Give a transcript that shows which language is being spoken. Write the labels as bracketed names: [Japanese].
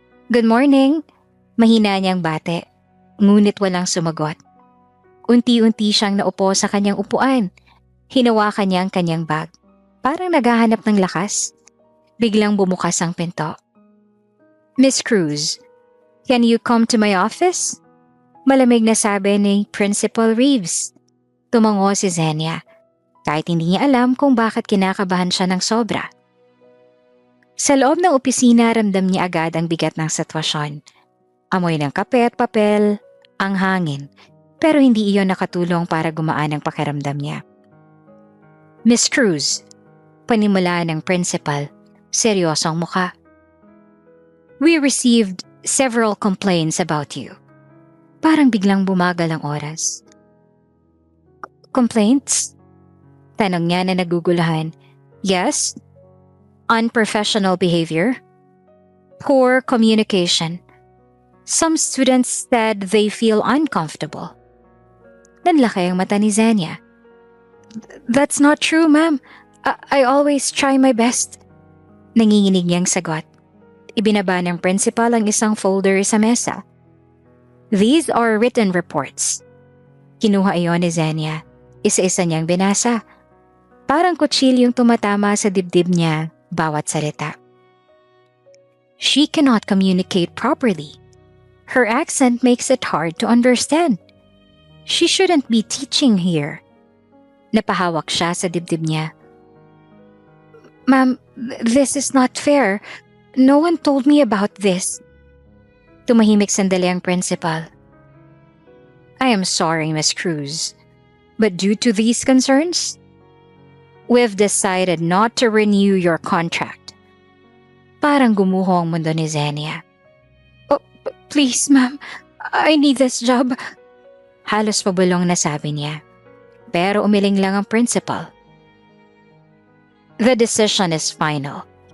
[English] "Good morning," [Filipino] mahina niyang bate. Ngunit walang sumagot. Unti-unti siyang naupo sa kanyang upuan. Hinawakan niya ang kanyang bag. Parang naghahanap ng lakas. Biglang bumukas ang pinto. [English] "Miss Cruz, can you come to my office?" [Filipino] Malamig na sabi ni Principal Reeves. Tumango si Xenia. Kahit hindi niya alam kung bakit kinakabahan siya ng sobra. Sa loob ng opisina, ramdam niya agad ang bigat ng sitwasyon. Amoy ng kape at papel, ang hangin, pero hindi iyon nakatulong para gumaan ang pakiramdam niya. "Miss Cruz," panimula ng principal, seryosong muka. [English] "We received several complaints about you." [Filipino] Parang biglang bumagal ang oras. [English] "Complaints?" [Filipino] Tanong niya na naguguluhan. [English] "Yes. Unprofessional behavior. Poor communication. Some students said they feel uncomfortable." [Filipino] Nanlaki ang mata ni Xenia. [English] "That's not true, ma'am. I always try my best." [Filipino] Nanginginig niyang sagot. Ibinaba ng principal ang isang folder sa mesa. [English] "These are written reports." [Filipino] Kinuha iyon ni Xenia. Isa-isa niyang binasa. Parang kutsilyong tumatama sa dibdib niya bawat salita. [English] "She cannot communicate properly. Her accent makes it hard to understand. She shouldn't be teaching here." [Filipino] Napahawak siya sa dibdib niya. [English] "Ma'am, this is not fair. No one told me about this." [Filipino] Tumahimik sandali ang principal. [English] "I am sorry, Miss Cruz, but due to these concerns, we've decided not to renew your contract." [Filipino] Parang gumuho ang mundo ni Xenia. [English] "Oh, please, ma'am. I need this job." [Filipino] Halos pabulong na sabi niya. Pero umiling lang ang principal. [English] "The decision is final."